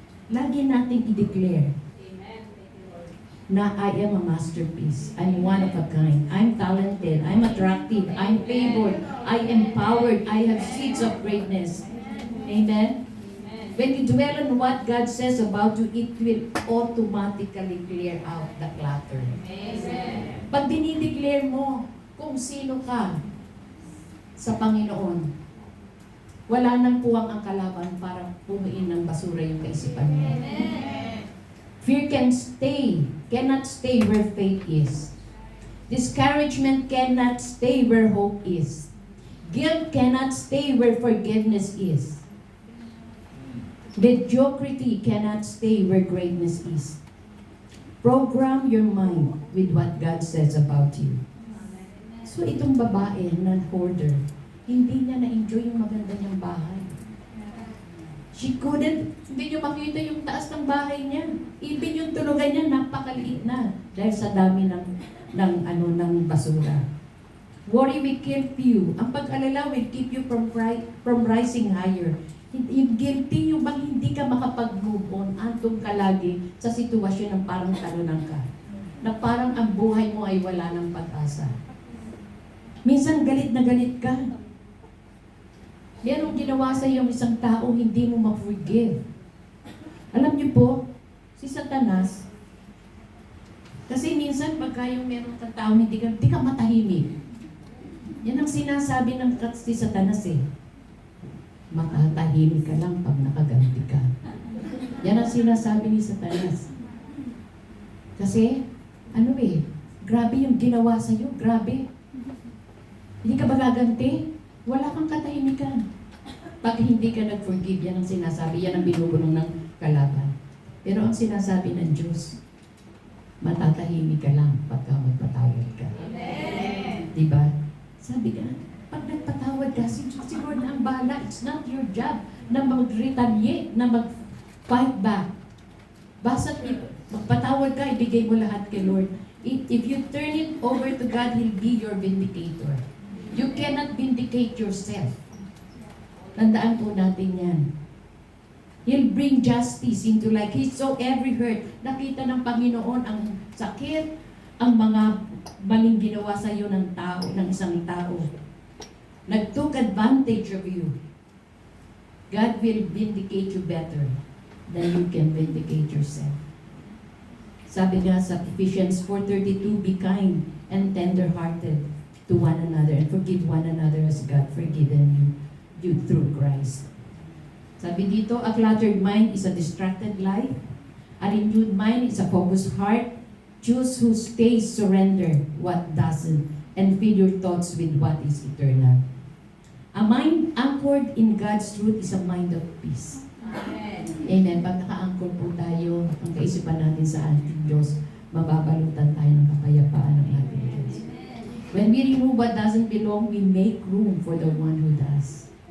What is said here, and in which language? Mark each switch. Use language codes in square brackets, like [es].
[tl] Lagi natin i-declare na [en] I am a masterpiece. I'm one of a kind. I'm talented. I'm attractive. I'm favored. I am empowered. I have seeds of greatness. Amen? When you dwell on what God says about you, it will automatically clear out the clutter. Amen. [tl] Pag dinideclare mo kung sino ka sa Panginoon, wala nang puwang ang kalaban para punuin ng basura yung kaisipan mo. Amen. [en] Fear cannot stay where faith is. Discouragement cannot stay where hope is. Guilt cannot stay where forgiveness is. Mediocrity cannot stay where greatness is. Program your mind with what God says about you. [tl] So itong babae na hoarder, hindi niya na-enjoy yung maganda niyang bahay. Hindi niyo makita yung taas ng bahay niya. Even yung tulugan niya, napakaliit na. Dahil sa dami ng basura. [en] Worry will keep you. [tl] Ang pag-alala [en] will keep you from rising higher. [tl] Yung guilty, yung bang hindi ka makapag-move on, antong ka lagi sa sitwasyon ng parang talunan ka. Na parang ang buhay mo ay wala ng pag-asa. Minsan galit na galit ka. Merong ginawa sa iyo isang tao, hindi mo ma-forgive. Alam niyo po, si Satanas, kasi minsan pagka yung meron kang tao, hindi ka matahimik. Yan ang sinasabi ng si Satanas eh. Makatahimik ka lang pag nakaganti ka. Yan ang sinasabi ni Satanas. Kasi, grabe yung ginawa sa'yo, grabe. Hindi ka ba gaganti? Wala kang katahimikan. Pag hindi ka nag-forgive, yan ang sinasabi, yan ang binubulong ng kalaban. Pero ang sinasabi ng Diyos, matatahimik ka lang pagka magpatawad ka. Amen. Diba? Sabi ka, pag nagpatawad ka, si Lord na ang bahala. [en] It's not your job na mag-retaliate, na mag-fight back. [tl] Basta magpatawad ka, ibigay mo lahat kay Lord. [en] If you turn it over to God, He'll be your vindicator. You cannot vindicate yourself. [tl] Tandaan po natin yan. [en] He'll bring justice into life. He's so every hurt. [tl] Nakita ng Panginoon ang sakit, ang mga maling ginawa sa iyo ng tao, ng isang tao. [en] Nag-took advantage of you. God will vindicate you better than you can vindicate yourself. [tl] Sabi nga sa [en] Ephesians 4:32, be kind and tender-hearted to one another and forgive one another as God forgiven you through Christ. [tl] Sabi dito, [en] a cluttered mind is a distracted life. A renewed mind is a focused heart. Choose who stays, surrender what doesn't, and fill your thoughts with what is eternal. A mind anchored in God's truth is a mind of peace. Amen. Amen. [tl] Pag naka-anchor po tayo, ang kaisipan natin sa ating Diyos, mababalutan tayo ng kapayapaan ng ating Diyos. [en] When we remove what doesn't belong, we make room for the one who does.